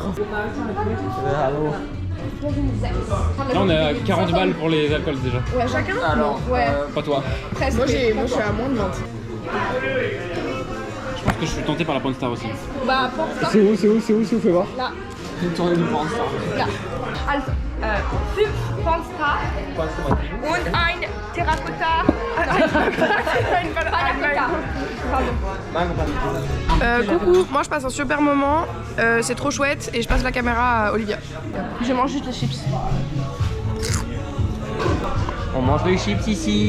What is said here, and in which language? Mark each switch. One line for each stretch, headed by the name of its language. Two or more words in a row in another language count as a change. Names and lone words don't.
French: Allô. Là on est à 40 balles pour les alcools déjà. Ouais, chacun? Alors, ouais, Pas toi. presque. Moi, je suis à moins de 20. Je pense que je suis tenté par la Pornstar aussi. Bah, pour ça. C'est où, fais voir. Là. Une tournée du Pornstar.
German: Ja. Also, 5 Pornstar und ein Terracotta. Terracotta.
French: Coucou, moi je passe un super moment, c'est trop chouette et je passe la caméra à Olivia. Je mange juste les chips. On mange les chips ici.